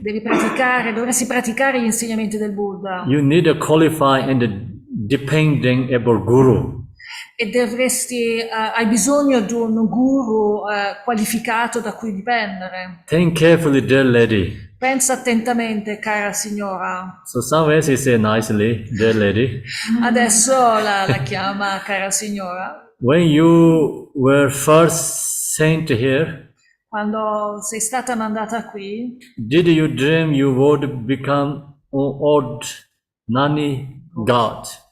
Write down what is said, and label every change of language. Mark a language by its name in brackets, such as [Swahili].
[Italian] Dovresti praticare gli insegnamenti del Buddha. [English] You need to qualify and depending upon Guru. [Italian] E hai bisogno di un guru qualificato da cui dipendere. [English] Think carefully, dear lady. [Italian] Pensa attentamente, cara signora. [English] So somewhere he said nicely, dear lady. [Italian] Adesso la chiama cara signora. [English] When you were first sent here, [Italian] Quando sei stata mandata qui, [English] did you dream you would become an old nanny god?